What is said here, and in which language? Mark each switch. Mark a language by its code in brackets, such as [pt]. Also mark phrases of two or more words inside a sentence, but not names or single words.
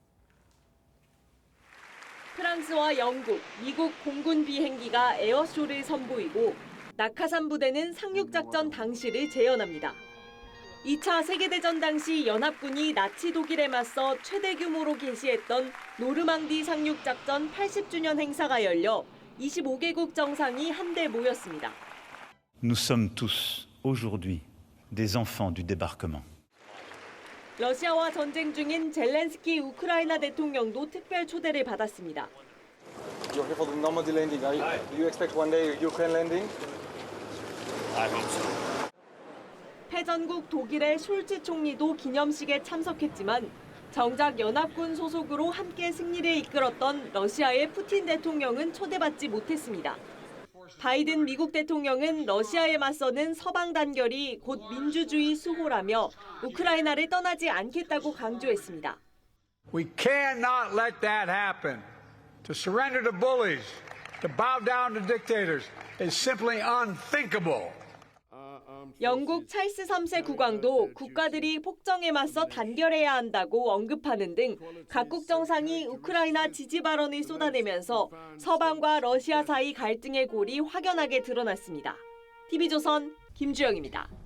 [ko] 프랑스와 영국, 미국 공군 비행기가 에어쇼를 선보이고 낙하산 부대는 상륙작전 당시를 재현합니다. 2차 세계대전 당시 연합군이 나치 독일에 맞서 최대 규모로 개시했던 노르망디 상륙작전 80주년 행사가 열려 25개국 정상이 한데 모였습니다. [fr] Nous sommes tous aujourd'hui des enfants du débarquement. [ko] 러시아와 전쟁 중인 젤렌스키 우크라이나 대통령도 특별 초대를 받았습니다. [en] You're here for the Normandy landing. Do you expect one day Ukraine landing? I hope so. [ko] 패전국 독일의 숄츠 총리도 기념식에 참석했지만 정작 연합군 소속으로 함께 승리를 이끌었던 러시아의 푸틴 대통령은 초대받지 못했습니다. 바이든 미국 대통령은 러시아에 맞서는 서방 단결이 곧 민주주의 수호라며 우크라이나를 떠나지 않겠다고 강조했습니다. [en] We cannot let that happen. To surrender to bullies, to bow down to dictators is simply unthinkable. [ko] 영국 찰스 3세 국왕도 국가들이 폭정에 맞서 단결해야 한다고 언급하는 등 각국 정상이 우크라이나 지지 발언을 쏟아내면서 서방과 러시아 사이 갈등의 골이 확연하게 드러났습니다. TV조선 김주영입니다.